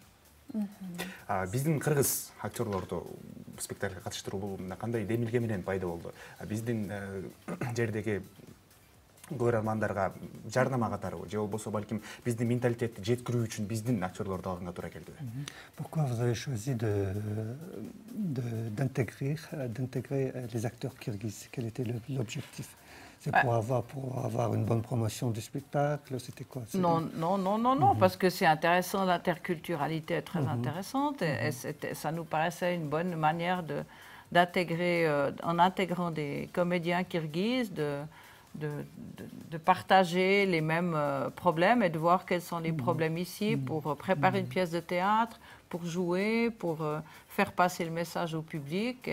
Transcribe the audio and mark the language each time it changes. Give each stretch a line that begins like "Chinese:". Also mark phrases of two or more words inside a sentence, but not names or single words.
Kyrgyz: Биздин кыргыз актерлорду спектакльге катыштыруу кандай демилге менен пайда болду? Биздин жердеги көрөрмандарга жардама катары же болбосо балким биздин менталитетти жеткирүү үчүн биздин актерлорду алганга туура келдиби?
French: Pourquoi vous avez choisi d'intégrer les acteurs kirghizes? Quel était l'objectif? C'est pour avoir une bonne promotion du spectacle? C'était quoi? Non, parce que c'est intéressant, l'interculturalité est très intéressante et ça nous paraissait une bonne manière d'intégrer, en intégrant des comédiens kirghizes, de partager les mêmes problèmes et de voir quels sont les problèmes ici pour préparer une pièce de théâtre, pour jouer, pour faire passer le message au public.